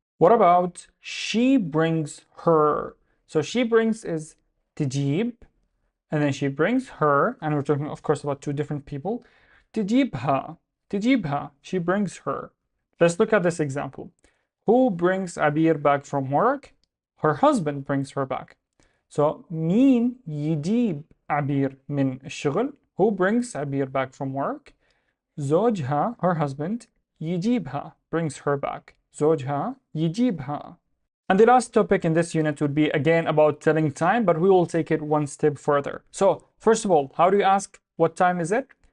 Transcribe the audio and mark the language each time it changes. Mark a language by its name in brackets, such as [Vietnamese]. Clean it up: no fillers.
[English] What about she brings her? So she brings is تجيب, and then she brings her, and we're talking of course about two different people. [Arabic] تجيبها. تجيبها. She brings her. [English] Let's look at this example. Who brings Abir back from work? Her husband brings her back. [Arabic] So مين يجيب عبير من الشغل? [English] Who brings Abir back from work? زوجها, her husband, يجيبها, brings her back. [Arabic] زوجها يجيبها. [English] And the last topic in this unit would be again about telling time, but we will take it one step further. So first of all, how do you ask what time is it?